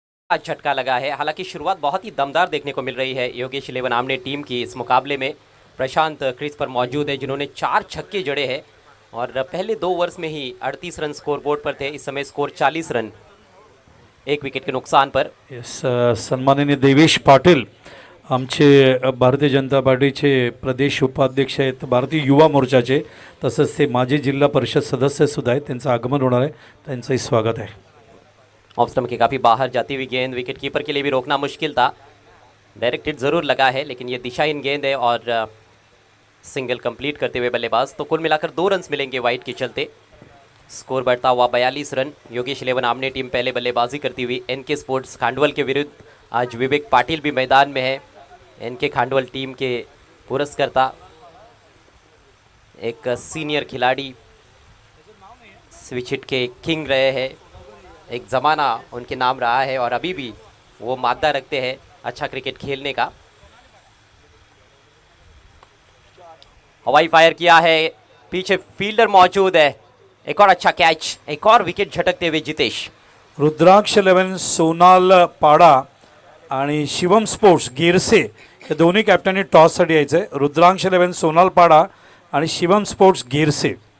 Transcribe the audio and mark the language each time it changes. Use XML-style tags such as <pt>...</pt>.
<hi>आज झटका लगा है. हालांकि शुरुआत बहुत ही दमदार देखने को मिल रही है योगेश 11 आमने टीम की. इस मुकाबले में प्रशांत क्रीज पर मौजूद है जिन्होंने 4 छक्के जड़े हैं और पहले 2 ओवर्स में ही 38 रन स्कोर बोर्ड पर थे. इस समय स्कोर 40 रन, 1 विकेट के नुकसान पर.</hi> <mr>येस, सन्माननीय देवेश पाटील आमचे भारतीय जनता पार्टीचे प्रदेश उपाध्यक्ष आहेत, भारतीय युवा मोर्चाचे, तसंच ते माजी जिल्हा परिषद सदस्यसुद्धा आहेत. त्यांचं आगमन होणार आहे, त्यांचंही स्वागत आहे.</mr> <hi>ऑफ स्टंप के काफ़ी बाहर जाती हुई गेंद, विकेट कीपर के लिए भी रोकना मुश्किल था. डायरेक्ट हिट ज़रूर लगा है लेकिन ये दिशाहीन गेंद है और सिंगल कंप्लीट करते हुए बल्लेबाज. तो कुल मिलाकर 2 रन्स मिलेंगे वाइड के चलते. स्कोर बढ़ता हुआ 42 रन. योगेश 11 आमने टीम पहले बल्लेबाजी करती हुई एनके स्पोर्ट्स खांडवल के विरुद्ध. आज विवेक पाटिल भी मैदान में है, एनके खांडवल टीम के पुरस्कर्ता, एक सीनियर खिलाड़ी, स्विच हिट के किंग रहे हैं. एक ज़माना उनके नाम रहा है और अभी भी वो मादा रखते हैं अच्छा क्रिकेट खेलने का. हवाई फायर किया है, पीछे फील्डर मौजूद है. एक और अच्छा कैच, एक और विकेट झटकते हुए जितेश.</hi> <mr>रुद्राक्ष 11 सोनाल पाडा आणि शिवम स्पोर्ट्स गिरसे हे दोन्ही कॅप्टननी टॉससाठी यायचं आहे. रुद्राक्ष 11 सोनाल पाडा आणि शिवम स्पोर्ट्स गिरसे.</mr>